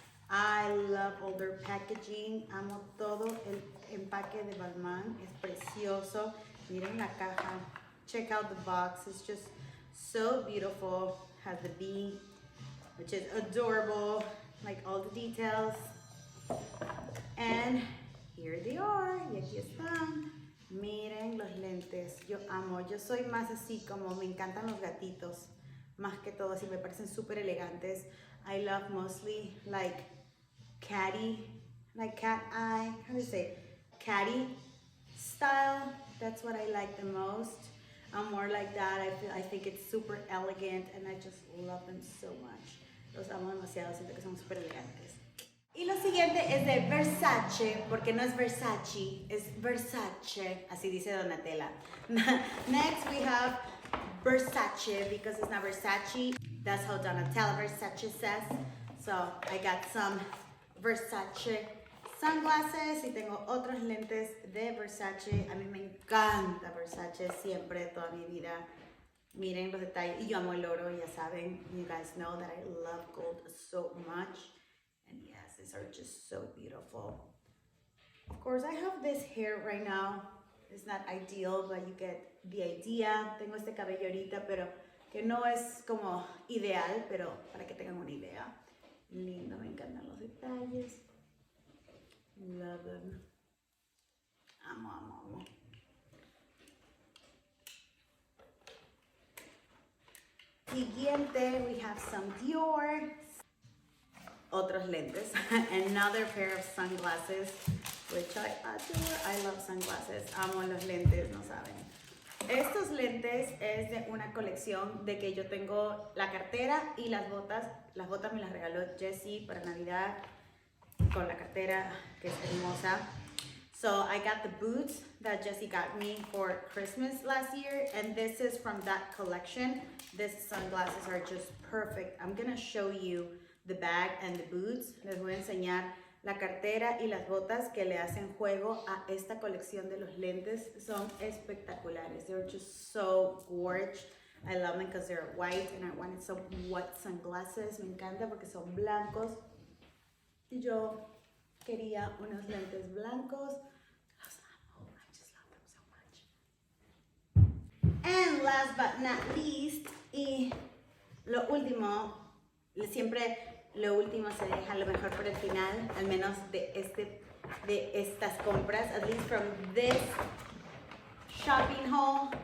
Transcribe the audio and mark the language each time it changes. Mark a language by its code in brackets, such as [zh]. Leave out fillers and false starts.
[en] I love all their packaging. [es] Amo todo el empaque de Balmain. Es precioso. Miren la caja. [en] Check out the box. It's just so beautiful. Has the bee, which is adorable. Like all the details. And here they are. [es] Y aquí están. Miren los lentes, yo amo, yo soy más así como me encantan los gatitos, más que todo así me parecen súper elegantes. [en] I love mostly like catty, like cat eye, how do you say, catty style, that's what I like the most. I'm more like that, I think it's super elegant and I just love them so much. [es] Los amo demasiado, siento que son súper elegantes. Y lo siguiente es de Versace, porque no es Versace, es Versace, así dice Donatella. [en] Next we have Versace, because it's not Versace, that's how Donatella Versace says. So I got some Versace sunglasses [es] y tengo otros lentes de Versace. A mí me encanta Versace siempre, toda mi vida. Miren los detalles, y yo amo el oro, ya saben, [en] you guys know that I love gold so much. And yes, these are just so beautiful. Of course, I have this hair right now. It's not ideal, but you get the idea. [es] Tengo este cabello ahorita, pero que no es como ideal, pero para que tengan una idea. Lindo, me encantan los detalles. [en] Love them. [es] Amo, amo, amo. [en] Siguiente, we have some Dior. [es] Otros lentes, [en] another pair of sunglasses, which I adore. I love sunglasses, [es] amo los lentes, no saben. Estos lentes es de una colección de que yo tengo la cartera y las botas. Las botas me las regaló Jessie para Navidad con la cartera, que es hermosa. [en] So I got the boots that Jessie got me for Christmas last year, and this is from that collection. These sunglasses are just perfect. I'm gonna show you the bag and the boots. [es] Les voy a enseñar la cartera y las botas que le hacen juego a esta colección de los lentes. Son espectaculares. [en] They're just so gorgeous. I love them because they're white and I wanted some white sunglasses. [es] Me encanta porque son blancos. Y yo quería unos lentes blancos. Los amo. [en] I just love them so much. And last but not least, [es] y lo último, siempre lo último se deja lo mejor por el final, al menos de estas compras, [en] at least from this shopping haul.